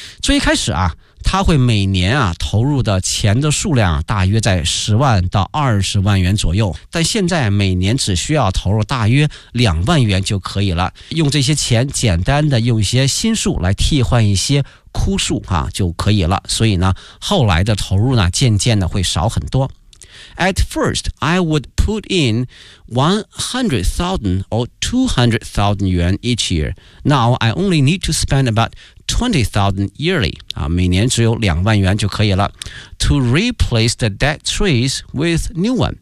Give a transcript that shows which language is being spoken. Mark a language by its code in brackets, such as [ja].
[zh] 最开始啊，他会每年啊投入的钱的数量、啊、大约在10万到20万元左右，但现在每年只需要投入大约2万元就可以了，用这些钱简单的用一些新树来替换一些枯树啊就可以了，所以呢后来的投入呢渐渐的会少很多。 [en] At first, I would put in 100,000 or 200,000 yuan each year. Now, I only need to spend about 20,000 yearly. [zh] 啊，每年只有20,000元就可以了。 [en] To replace the dead trees with new one.